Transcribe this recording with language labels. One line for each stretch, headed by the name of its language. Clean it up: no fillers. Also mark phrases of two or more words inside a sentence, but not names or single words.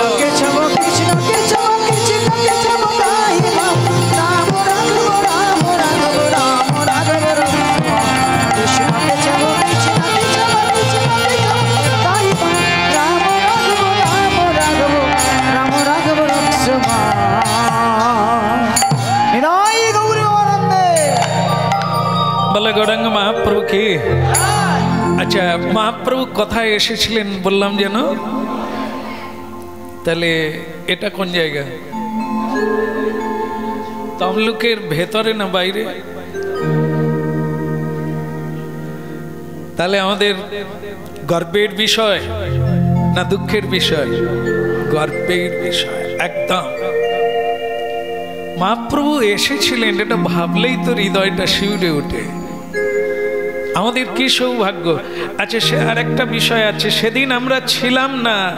Sanskrit: केशव कृष्ण केशव कृष्ण केशव त्राहि मां राम राघव राम राघव राम राघव रक्ष मां कृष्ण केशव कृष्ण केशव कृष्ण केशव त्राहि मां राम राघव राम राघव रक्ष मां निराय गौर आनंदे
Bangla: বলে গৌরাঙ্গ মহাপ্রভু কি আচ্ছা মহাপ্রভু কথায় এসেছিলেন বললাম যেন তাহলে এটা কোন জায়গা তমলুকের ভেতরে না বাইরে তাহলে আমাদের গর্বের বিষয় না দুঃখের বিষয় গর্বের বিষয় একদম মহাপ্রভু এসেছিলেন এটা ভাবলেই তো হৃদয়টা শিউরে ওঠে আমাদের কি সৌভাগ্য আচ্ছা সে আরেকটা বিষয় আছে সেদিন আমরা ছিলাম না